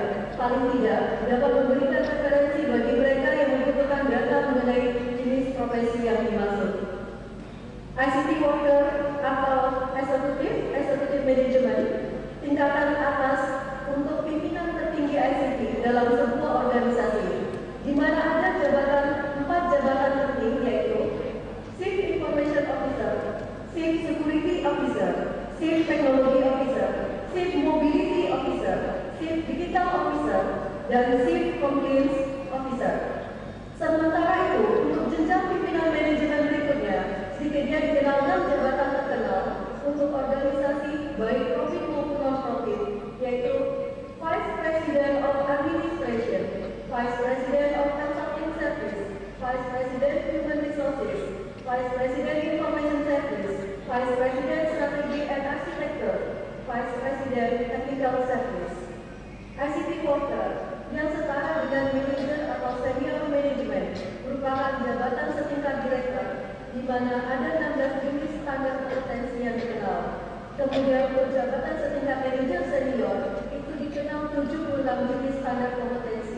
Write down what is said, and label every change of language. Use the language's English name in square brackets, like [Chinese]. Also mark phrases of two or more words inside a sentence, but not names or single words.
[Indonesian] Paling tidak dapat memberikan referensi bagi mereka yang membutuhkan data mengenai jenis profesi yang dimaksud. [English] ICT worker [Indonesian] atau [English] executive management, [Indonesian] tingkatan atas untuk pimpinan tertinggi ICT dalam sebuah organisasi, di mana ada 4 jabatan penting, yaitu [English] Chief Information Officer, Chief Security Officer, Chief Technology Officer, Chief Mobility Officer, Chief Digital Officer, [Indonesian] dan [English] Chief Compliance Officer. [Indonesian] Sementara itu, untuk jenjang pimpinan manajemen berikutnya, sedikitnya dikenal 6 jabatan terkenal untuk organisasi baik profit maupun non-profit, yaitu [English] Vice President of Administration, Vice President of Consulting Service, Vice President Human Resources, Vice President Information Service, Vice President Strategy and Architecture, Vice President Technical Service. ICT Worker [Indonesian] yang setara dengan manager atau [English] senior management [Indonesian] merupakan jabatan setingkat direktur, di mana ada 16 jenis standar kompetensi yang dikenal. Kemudian untuk jabatan setingkat manager senior itu dikenal 76 jenis standar kompetensi.